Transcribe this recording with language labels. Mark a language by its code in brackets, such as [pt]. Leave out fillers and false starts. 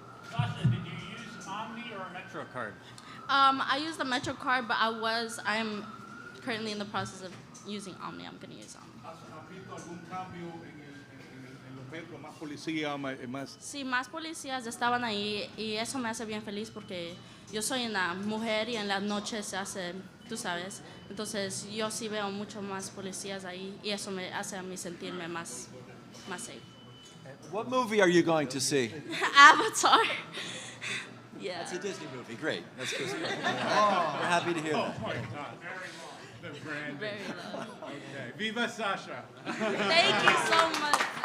[en] Sasha, did you use Omni or a Metro card? I used the Metro card, but I'm currently in the process of using Omni. I'm going to use Omni. [es] ¿Has visto algún cambio en los metros, más policía, más? Sí, más policías estaban ahí y eso me hace bien feliz porque yo soy una mujer y en las noches se hace, tú sabes, entonces yo sí veo mucho más policías ahí y eso me hace a mí sentirme más safe. [en] What movie are you going to see? Avatar. Yeah. It's a Disney movie. Great. That's good. We're happy to hear that. Oh my God. The brand. Very low. Okay. Viva Sasha. Thank you so much.